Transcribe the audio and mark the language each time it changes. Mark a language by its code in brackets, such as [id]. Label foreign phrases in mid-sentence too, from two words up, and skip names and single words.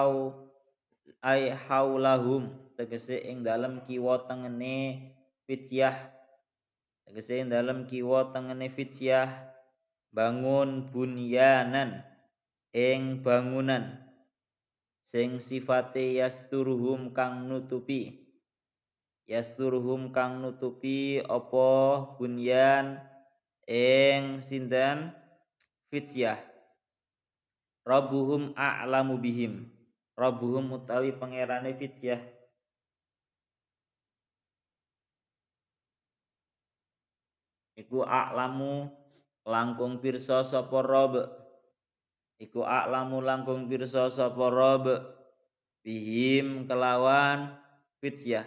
[jv] haulahum tegese ing dalem kiwa tengene fityah bangun bunyanan ing bangunan sing sifate yasturuhum kang nutupi apa bunyan ing sinten fityah. [ar] ربهم أعلم بهم. [jv] Rabbuhum utawi pangerane fityah iku a'lamu langkung pirsa sapa Rabb. Bihim kelawan fityah.